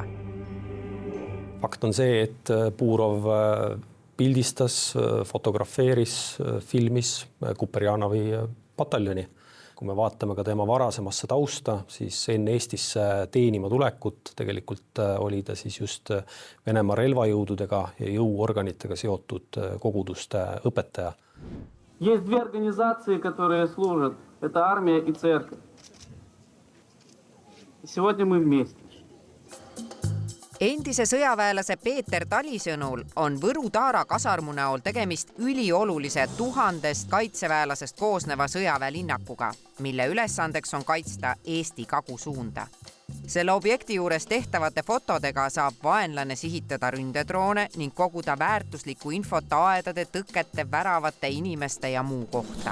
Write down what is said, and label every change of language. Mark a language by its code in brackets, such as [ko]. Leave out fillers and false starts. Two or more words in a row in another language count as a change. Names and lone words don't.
[et] Fakt on see, et Burov pildistas, fotografeeris, filmis Kuperjanovi pataljoni. Kui me vaatame ka tema varasemasse tausta, siis enne Eestisse teenima tulekut tegelikult oli ta siis just Venemaa relvajõududega ja jõuorganitega seotud koguduste õpetaja. [ru] Есть 2 организации, которые служат. Это армия и церковь. Сегодня мы вместе. [et] Endise sõjaväelase Peeter Tali sõnul on Võru-Taara kasarmu näol tegemist üliolulise 1000 kaitseväelasest koosneva sõjaväelinnakuga, mille ülesandeks on kaitsta Eesti kagusuunda. Selle objekti juures tehtavate fotodega saab vaenlane sihitada ründedroone ning koguda väärtuslikku infot aedade, tõkete, väravate, inimeste ja muu kohta.